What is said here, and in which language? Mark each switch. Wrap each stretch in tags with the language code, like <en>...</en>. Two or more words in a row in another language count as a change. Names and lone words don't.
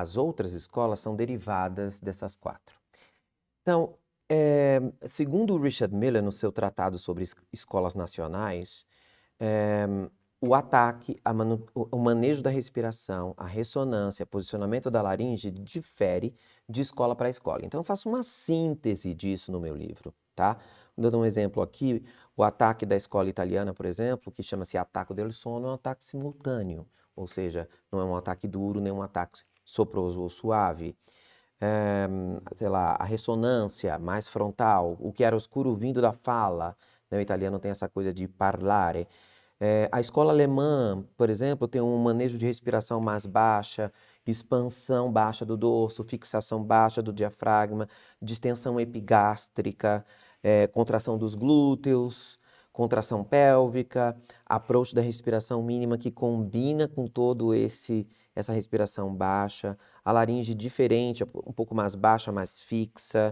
<pt>As outras escolas são derivadas dessas 4. Então, segundo o Richard Miller, no seu tratado sobre escolas nacionais, o ataque, o manejo da respiração, a ressonância, o posicionamento da laringe difere de escola para escola. Então, eu faço uma síntese disso no meu livro, tá? Dando um exemplo aqui, o ataque da escola italiana, por exemplo, que chama-se</pt> <it>attacco del suono,</it> <pt>é um ataque simultâneo, ou seja, não é um ataque duro, nem um ataque soproso ou suave. Sei lá, a ressonância mais frontal, o que era oscuro vindo da fala, né? O italiano tem essa coisa de parlare. A escola alemã, por exemplo, tem um manejo de respiração mais baixa, expansão baixa do dorso, fixação baixa do diafragma, distensão epigástrica, contração dos glúteos, contração pélvica, approach da respiração mínima que combina com todo essa respiração baixa, a laringe diferente, um pouco mais baixa, mais fixa.</pt>